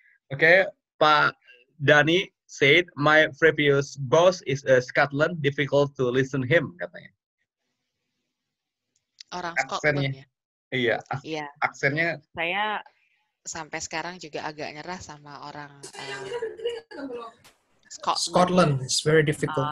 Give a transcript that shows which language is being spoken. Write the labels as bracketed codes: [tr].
[en] Oke, Pak Dani said my previous boss is a Scotland, difficult to listen him [id] katanya. Orang Scotland ya. Iya. Aksennya. Saya sampai sekarang juga agak nyerah sama orang [en] Scotland is very difficult.